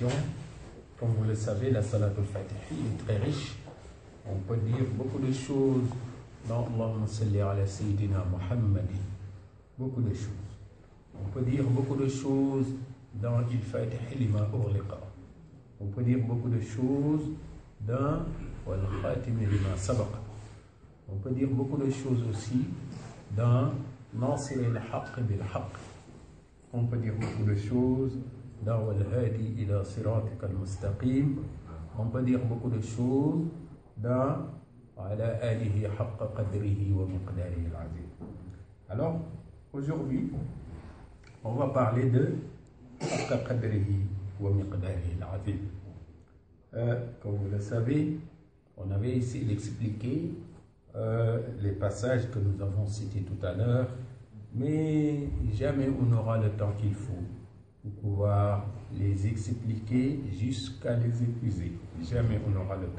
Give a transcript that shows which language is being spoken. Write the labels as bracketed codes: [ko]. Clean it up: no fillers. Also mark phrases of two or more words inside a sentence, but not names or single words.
[fr] Comme vous le savez, la salatul fatih est très riche. On peut dire beaucoup de choses dans [ar] اللهم صل على سيدنا محمد. [fr] Beaucoup de choses. On peut dire beaucoup de choses dans [ar] الفاتح لما أغلق. [fr] On peut dire beaucoup de choses dans [ar] والخاتم لما سبق. [fr] On peut dire beaucoup de choses aussi dans [ar] ناصر الحق بالحق. [fr] On peut dire beaucoup de choses dans [ar] والهادي إلى صراطك المستقيم. [fr] On peut dire beaucoup de choses dans [ar] على آله حق قدره ومقداره العظيم. [fr] Alors, aujourd'hui, on va parler de [ar] حق قدره ومقداره العظيم. [fr] Comme vous le savez, on avait essayé d'expliquer les passages que nous avons cités tout à l'heure, mais jamais on aura le temps qu'il faut pour pouvoir les expliquer jusqu'à les épuiser. Jamais on aura le temps.